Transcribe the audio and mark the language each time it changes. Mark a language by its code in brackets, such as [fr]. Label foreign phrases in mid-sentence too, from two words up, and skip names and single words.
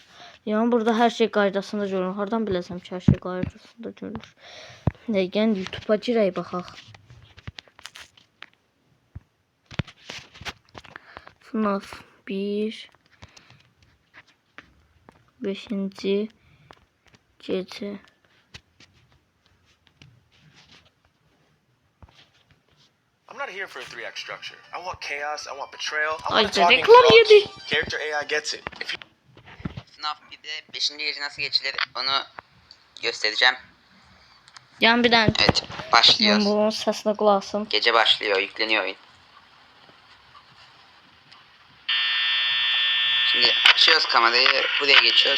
[az] Yəni burada hər şey qaydasında görünür. Hardan biləcəm ki, hər şey qaydasında görünür. Yəni YouTube'a girək baxaq. FNAF 1 5-ci gecə. [en] I'm not here for a 3-act structure. I want chaos, I want betrayal, I [az] Ay, [en] want a talking [az] reklam [en] frog. [az] yedi. [en] Character AI gets it. If you... [tr] FNAF 1'de 5. gece nasıl geçilir onu göstereceğim. [az] Yəni bir dənə [tr] Evet, başlıyoruz. [az] bunun səsinə qulaq asın. [tr] Gece başlıyor, yükleniyor oyun. Şimdi açıyoruz kamerayı, buraya geçiyoruz.